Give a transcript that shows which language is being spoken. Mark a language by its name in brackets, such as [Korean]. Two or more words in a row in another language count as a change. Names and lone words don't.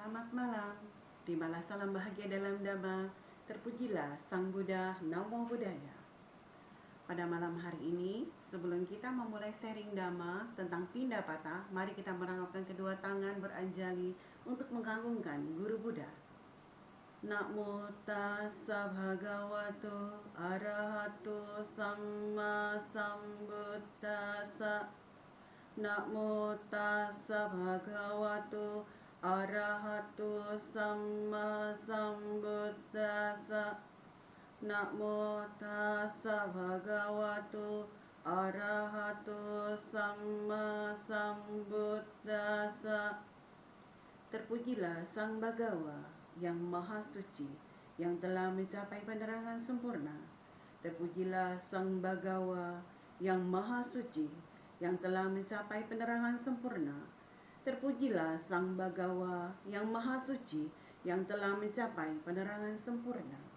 [Indonesian] Selamat malam, terimalah salam bahagia dalam Dhamma. Terpujilah Sang Buddha, [Pali] Namo Buddhaya. [Indonesian] Pada malam hari ini, sebelum kita memulai sharing Dhamma tentang Pindapata, mari kita merangkapkan kedua tangan beranjali untuk mengagungkan Guru Buddha. [Pali] Namo tassa bhagavato arahato samma sambuddhassa. Namo tassa bhagavato arahato samma sambuddhassa. Namo tassa bhagavato arahato samma sambuddhassa. [Indonesian] Terpujilah Sang Bhagawa yang Maha Suci, yang telah mencapai penerangan sempurna. Terpujilah Sang Bhagawa yang Maha Suci, yang telah mencapai penerangan sempurna. Terpujilah Sang Bhagawa yang Maha Suci, yang telah mencapai penerangan sempurna.